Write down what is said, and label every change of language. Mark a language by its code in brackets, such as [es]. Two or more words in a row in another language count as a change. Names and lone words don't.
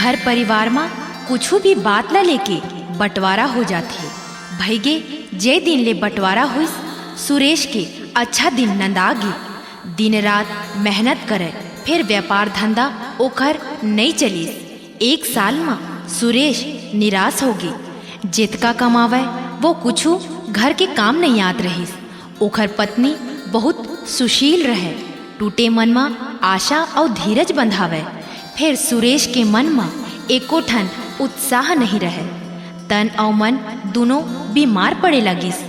[hne] परिवार में कुछ भी बात ला लेके बंटवारा हो जाथे। भैगे जे दिन ले बंटवारा हुई सुरेश के अच्छा दिन नंदागे। दिन रात मेहनत करे फिर व्यापार धंधा ओखर नहीं चलीस। एक साल में सुरेश निराश हो गई। जितका कमावे वो कुछू घर के काम नहीं आत रहीस। ओखर पत्नी बहुत सुशील रहे। टूटे मन में आशा और धीरज बंधावे। फिर सुरेश के मन में एको ठन उत्साह नहीं रहे। तन और मन दोनों बीमार पड़े लगिस।